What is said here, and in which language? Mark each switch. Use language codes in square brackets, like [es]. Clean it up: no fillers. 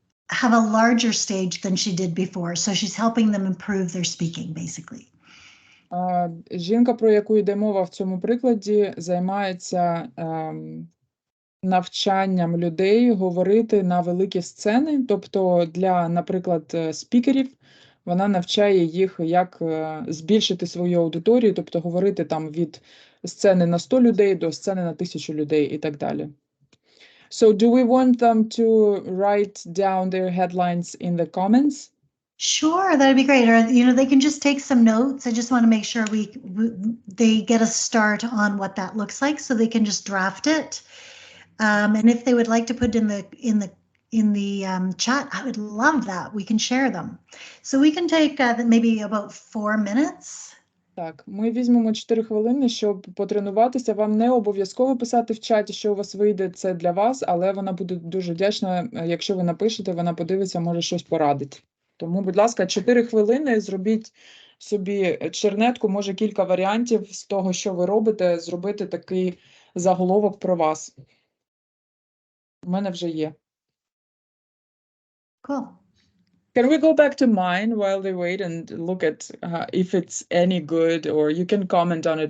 [en] have a larger stage than she did before. So she's helping them improve their speaking, basically. [uk] Жінка, про яку йде мова в цьому прикладі, займається навчанням людей говорити на великі сцени. Тобто для, наприклад, спікерів, вона навчає їх, як збільшити свою аудиторію, тобто говорити там від сцени на 100 людей до сцени на 1000 людей і так далі. [en] So do we want them to write down their headlines in the comments? Sure, that'd be great. Or, you know, they can just take some notes. I just want to make sure they get a start on what that looks like, so they can just draft it. And if they would like to put in the chat, I would love that. We can share them. So we can take maybe about 4 minutes. [uk] Так, ми візьмемо 4 хвилини, щоб потренуватися. Вам не обов'язково писати в чаті, що у вас вийде, це для вас, але вона буде дуже вдячна, якщо ви напишете, вона подивиться, може щось порадить. Тому, будь ласка, 4 хвилини, зробіть собі чернетку, може кілька варіантів з того, що ви робите, зробити такий заголовок про вас. У мене вже є. [en] Cool. Can we go back to mine while they wait and look at if it's any good, or you can comment on it.